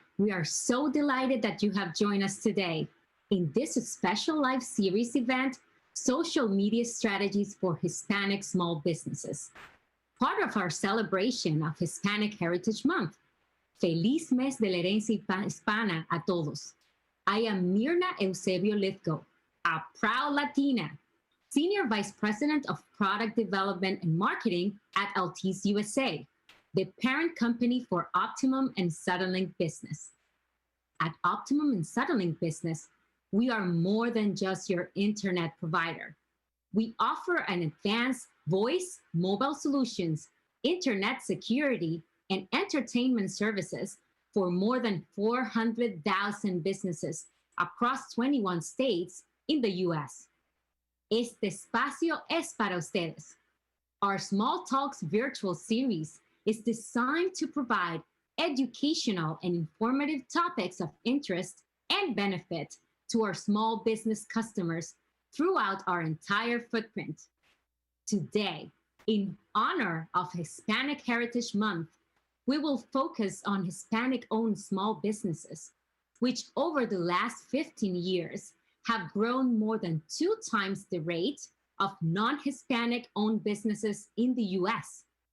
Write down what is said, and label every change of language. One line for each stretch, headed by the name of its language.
English: We are so delighted that you have joined us today in this special live series event, Social Media Strategies for Hispanic Small Businesses, part of our celebration of Hispanic Heritage Month.
Spanish: Feliz mes de la herencia hispana a todos.
English: I am Mirna Eusebio Lithgow, a proud Latina, Senior Vice President of Product Development and Marketing at Altice USA, the parent company for Optimum and Suddenlink Business. At Optimum and Suddenlink Business, we are more than just your internet provider. We offer an advanced voice, mobile solutions, internet security, and entertainment services for more than 400,000 businesses across 21 states in the US.
Spanish: Este espacio es para ustedes.
English: Our Small Talks virtual series is designed to provide educational and informative topics of interest and benefit to our small business customers throughout our entire footprint. Today, in honor of Hispanic Heritage Month, we will focus on Hispanic-owned small businesses, which over the last 15 years have grown more than 2 times the rate of non-Hispanic-owned businesses in the US.